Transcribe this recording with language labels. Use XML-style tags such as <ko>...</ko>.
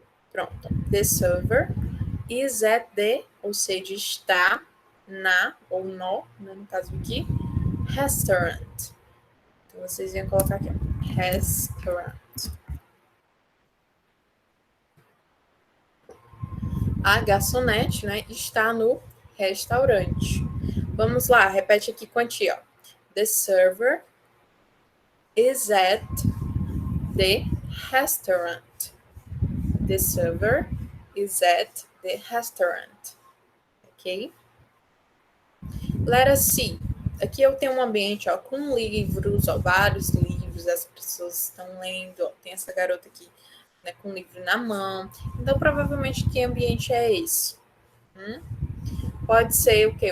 <pt>Pronto.</pt> <en>The server is at the,</en> <pt>ou seja, está na, ou no, né, no caso aqui, restaurant. Então, vocês iam colocar aqui, restaurant. A garçonete, né, está no restaurante. Vamos lá, repete aqui com a tia.</pt> <en>The server is at the restaurant. The server is at the restaurant.</en> <pt>Ok? Letra C. Aqui eu tenho um ambiente ó, com livros, ó, vários livros, as pessoas estão lendo, ó, tem essa garota aqui né, com o livro na mão. Então, provavelmente, que ambiente é esse? Pode ser o quê?</pt>